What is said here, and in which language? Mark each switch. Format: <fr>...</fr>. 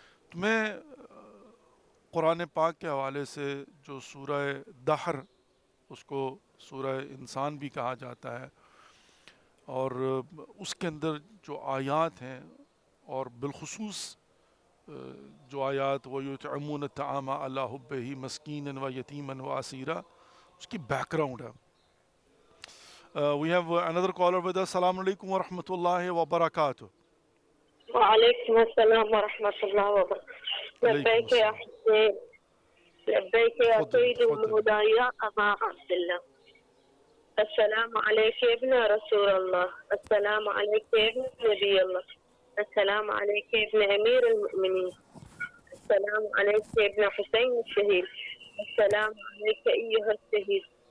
<ur>تو میں قرآن پاک کے حوالے سے جو سورہ دہر، اس کو سورہ انسان بھی کہا جاتا ہے، اور اس کے اندر جو آیات ہیں، اور بالخصوص جو آیات</ur> <ar>وَيُطْعِمُونَ الطَّعَامَ عَلَىٰ حُبِّهِ مَسْكِينًا وَيَتِيمًا وَأَسِيرًا،</ar> <ur>اس کی بیک گراؤنڈ ہے.</ur> <en>We have another caller with us.</en> <ar>Assalamu alaikum wa rahmatullahi wa barakatuh. وعليكم السلام ورحمة الله وبركاته. لبيك يا حسين، لبيك يا سيدي والهدى يا أبا عبد الله. السلام عليك يا ابن رسول الله، السلام عليك يا ابن نبي الله، السلام عليك يا ابن أمير المؤمنين، السلام عليك يا ابن حسين الشهيد، السلام عليك أيها الشهيد،</ar>